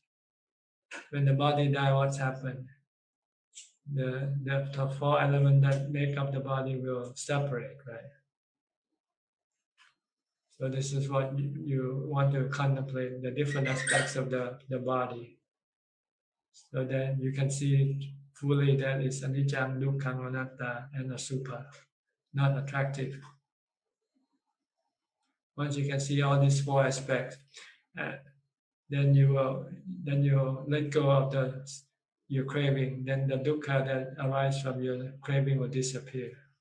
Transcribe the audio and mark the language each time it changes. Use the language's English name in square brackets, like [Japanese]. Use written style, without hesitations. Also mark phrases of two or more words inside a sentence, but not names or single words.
[English] When the body dies, what's happened? The four elements that make up the body will separate, right? So this is what you want to contemplate, the different aspects of the body. So that you can see fully that it's [Pali] anicca, dukkha, anatta, [English] and asubha, not attractive. Once you can see all these four aspects, then you let go of your craving. Then the dukkha that arises from your craving will disappear.